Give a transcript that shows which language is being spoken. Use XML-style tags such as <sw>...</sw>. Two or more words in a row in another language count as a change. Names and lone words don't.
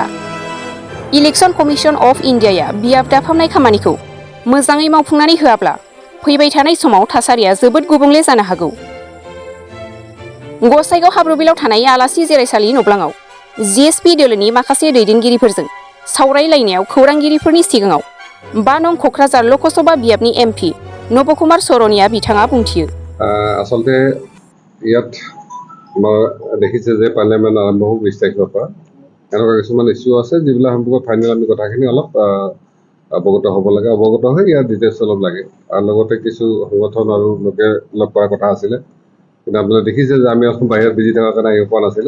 <brx>इलेक्शन कमिशन अफ इन्डियाया बियाब दाफामनाय खामानिखौ मोजाङै मावफुंनानै होआब्ला फैबाय थानाय समाव थासारिया जोबोद गुबुंले जानो हागौ। गसाइगाव हाब्रुबिलाव थानाय आलासि जिरायसालि नब्लाङाव जिएसपि दोलोनि माखासे दैदेनगिरिफोरजों सावरायलायनायाव खौरांगिरिफोरनि सिगाङाव 5 नं क'क्राझार लकसभा बियाबनि एमपि नबकुमार सरनिया बिथाङा बुंथियो।</brx> <as>আচলতে ইয়াত মই দেখিছে যে পাৰ্লিয়ামেণ্ট আৰম্ভ হ'ব 20 তাৰিখৰ পৰা এনেকুৱা কিছুমান ইছ্যু আছে যিবিলাক সম্পৰ্কত ফাইনেল আমি কথাখিনি অলপ অৱগত হ'ব লাগে, অৱগত হৈ ইয়াৰ ডিটেইলছ অলপ লাগে আৰু লগতে কিছু সংগঠন আৰু লোকে লগ কৰাৰ কথা আছিলে, কিন্তু আপোনালোকে দেখিছে যে আমি অলপ বাহিৰত বিজি থকাৰ কাৰণে আহিব পৰা নাছিলোঁ।</as>